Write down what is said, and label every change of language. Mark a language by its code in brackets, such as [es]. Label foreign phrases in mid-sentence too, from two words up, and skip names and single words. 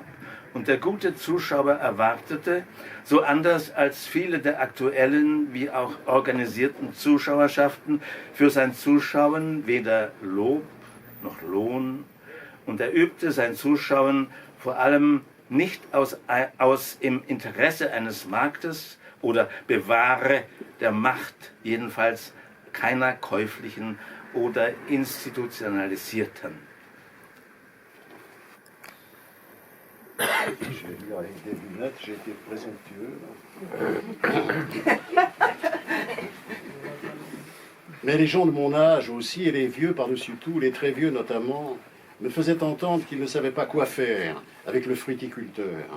[de] Und der gute Zuschauer erwartete, so anders als viele der aktuellen wie auch organisierten Zuschauerschaften, für sein Zuschauen weder Lob noch Lohn, und er übte sein Zuschauen vor allem nicht aus im Interesse eines Marktes oder Bewahre der Macht, jedenfalls keiner käuflichen oder institutionalisierten. [fr] J'ai lu avec des lunettes, j'ai été présomptueux. Mais les gens de mon âge aussi, et les vieux par-dessus tout, les très vieux notamment, me faisaient entendre qu'ils ne savaient pas quoi faire avec le fruiticulteur.